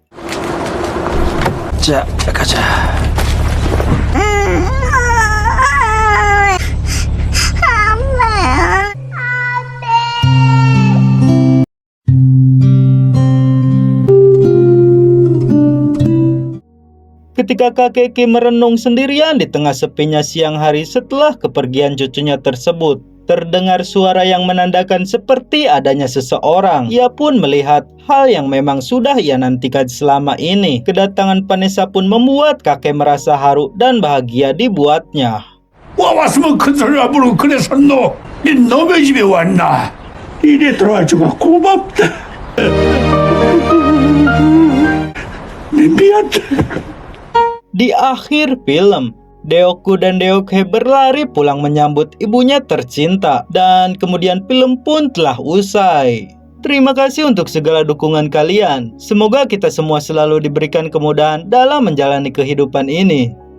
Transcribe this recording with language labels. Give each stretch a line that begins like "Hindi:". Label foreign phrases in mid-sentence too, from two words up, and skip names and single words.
Korean: 자, 가자.
Indonesian: Ketika kakek Kim merenung sendirian di tengah sepinya siang hari setelah kepergian cucunya tersebut, terdengar suara yang menandakan seperti adanya seseorang. Ia pun melihat hal yang memang sudah ia nantikan selama ini. Kedatangan Vanessa pun membuat kakek merasa haru dan bahagia dibuatnya.
Korean: 와 왔으면 큰 소리 안 부르고 그래 섰노. 네 너네 집에 왔나? 이래 들어와주고 고맙다. 네 미안해.
Indonesian: Di akhir film, Deoku dan Deokhe berlari pulang menyambut ibunya tercinta dan kemudian film pun telah usai. Terima kasih untuk segala dukungan kalian. Semoga kita semua selalu diberikan kemudahan dalam menjalani kehidupan ini.